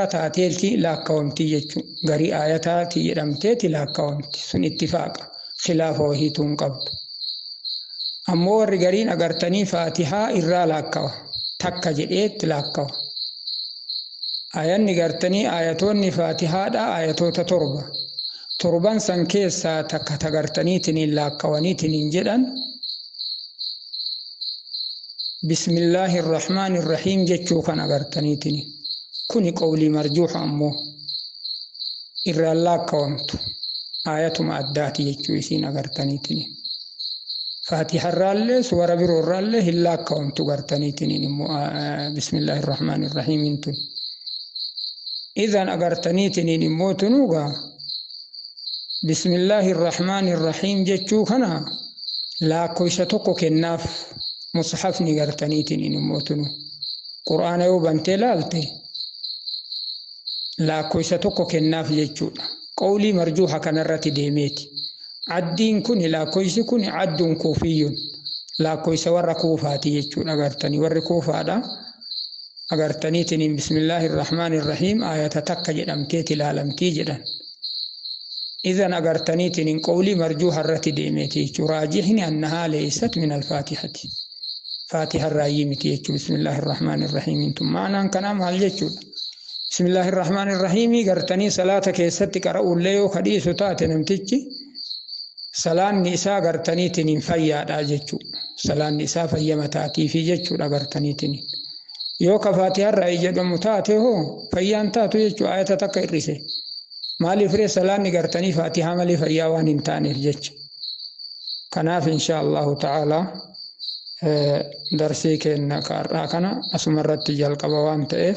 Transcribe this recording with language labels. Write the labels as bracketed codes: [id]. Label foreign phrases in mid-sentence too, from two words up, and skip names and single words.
[om] taateelti laakkawamti jechuudha garii aayataati jedhamteeti laakkawamti sun ittifaaqa khilaafa wahiituun qabdu ammoo warri gariin agartanii faatihaa irraa laakkawa takka jedheetti laakkawa aayanni gartanii aayatoonni faatihaadha aayatoota torban san keessaa takka tagartaniitiin laakkawaniitiin jedhan [ar] بسم الله الرحمن الرحيم [om] jechuu kan agartaniitiin kuni qawlii marjuuha ammoo irraa laakkawamtu aayatuma addaati jechuu isiin agartaniitiin faatiharraallee suwara biroorraallee hin laakkawamtu gartaniitiin immoo [ar] بسم الله الرحمن الرحيم [om] tun idan agartaniitiin immoo tunuugaa [ar] بسم الله الرحمن الرحيم [om] jechuu kana laakkoysa tokko kennaaf mushafni gartaniitiin immoo tunu qur'aana yoo bantee laalte laakkoysa tokko kennaaf jechuudha qawlii marjuuha kanarratti deemeeti addiin kun laakkoysi kun adduun kuufiyyun laakkoysa warra kuufaati jechuudha agartanii warri kuufaadha agartaniitiin [ar] بسم الله الرحمن الرحيم [om] aayata takka jedhamteeti ilaalamtii jedhan idan agartaniitiin qawlii marjuuha irratti deemeeti jechuudha raajihni [ar] أنها ليست من الفاتحة [om] faatiha raayii miti jechuudha [ar] بسم الله الرحمن الرحيم [om] tun maanaan kanaa maal jechuudha [ar] بسم الله الرحمن الرحيم [om] gartanii salaata keessatti qara'ullee yoo kadhiisu taate namtichi salaanni isaa gartaniitiin fayyaadha jechuudha salaanni isaa fayyama taatii fi jechuudha agartaniitiin yoo ka faatiha raayii jedhamu taate hoo fayyaan taatu jechuudha aayata takka irrise maaliif ree salaanni gartanii faatiha malee fayyaa waan hin taaneef jecha kanaaf [ar] إن شاء الله تعالى [om] darsii kenna kaarraa kana asumarratti jalqaba waan ta'eef